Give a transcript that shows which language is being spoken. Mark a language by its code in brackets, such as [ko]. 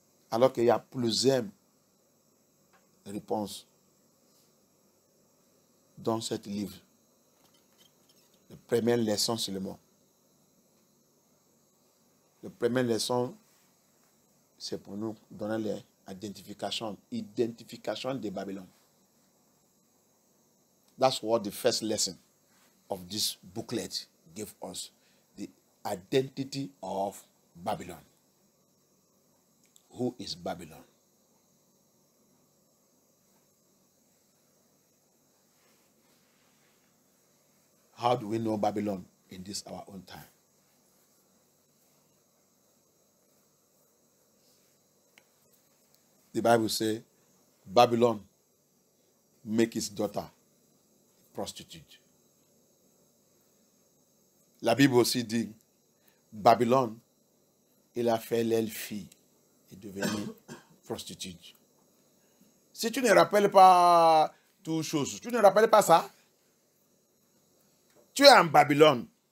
[fr] Alors qu'il y a plusieurs réponses dans ce livre. La première leçon seulement. La première leçon, c'est pour nous donner l'identification de Babylone. [en] That's what the first lesson of this booklet gave us. The identity of Babylon. Who is Babylon? How do we know Babylon in this our own time? The Bible says, Babylon make his daughter prostitute. [fr] La Bible aussi dit, Babylone, il a fait l'elle-fille et devenue prostitute. Si tu ne rappelles pas toutes choses, tu ne rappelles pas ça, tu es en Babylone.